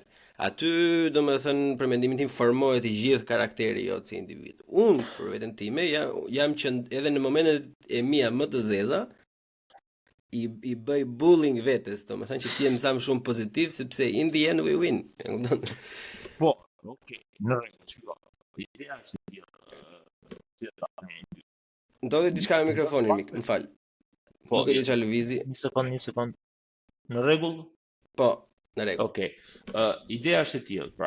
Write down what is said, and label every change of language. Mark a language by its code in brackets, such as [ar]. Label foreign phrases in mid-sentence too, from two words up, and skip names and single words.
[sq] Aty, domethënë, për mendimin tim formohet i gjithë karakteri jot si individ. Unë për veten time jam që edhe në momentet e mia më të zeza i bëj bullying vetes, domethënë që ti jem sa më shumë pozitiv sepse [en] in the end we win. [sq] Po, okay, në rregull. Ideja është ndodhi diçka me mikrofonin mik, më fal. Po, nuk e di çfarë lëvizi. Një sekond. Në rregull? Po, në rregull. Okej. Ideja është e tillë, pra.